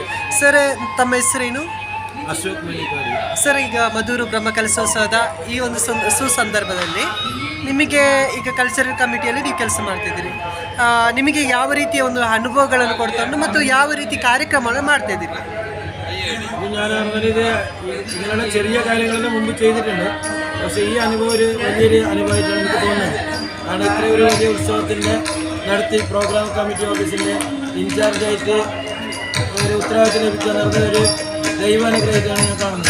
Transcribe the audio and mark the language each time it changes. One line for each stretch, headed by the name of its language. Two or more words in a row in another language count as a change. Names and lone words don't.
Kannada: ಸರ್ ತಮ್ಮ ಹೆಸರೇನು? ಅಶೋಕ್ ಮಲ್ಲಿಕಾರಿ. ಸರ್ ಈಗ ಮಧುರು ಬ್ರಹ್ಮ ಕಲಶೋತ್ಸವದ ಈ ಒಂದು ಸುಸಂದರ್ಭದಲ್ಲಿ ನಿಮಗೆ ಈಗ ಕಲ್ಚರಲ್ ಕಮಿಟಿಯಲ್ಲಿ ನೀವು ಕೆಲಸ ಮಾಡ್ತಿದ್ದೀರಿ, ನಿಮಗೆ ಯಾವ ರೀತಿಯ ಒಂದು ಅನುಭವಗಳನ್ನು ಕೊಡ್ಕೊಂಡು ಮತ್ತು ಯಾವ ರೀತಿ ಕಾರ್ಯಕ್ರಮಗಳನ್ನು ಮಾಡ್ತಾಯಿದ್ದೀರಿ?
Malayalam: ഞാൻ പറഞ്ഞത് ഇങ്ങനെയുള്ള ചെറിയ കാര്യങ്ങളെല്ലാം മുമ്പ് ചെയ്തിട്ടുണ്ട്. പക്ഷേ ഈ അനുഭവം ഒരു വലിയൊരു അനുഭവമായിട്ടാണ് എനിക്ക് തോന്നുന്നത്. കാരണം ഇത്രയും ഒരു വലിയ ഉത്സവത്തിൻ്റെ നടത്തി പ്രോഗ്രാം കമ്മിറ്റി ഓഫീസിൻ്റെ ഇൻചാർജായിട്ട് ഒരു ഉത്തരവാദിത്തം ലഭിക്കുന്നത് ഒരു ദൈവാനുഗ്രഹമായിട്ടാണ് ഞാൻ കാണുന്നത്.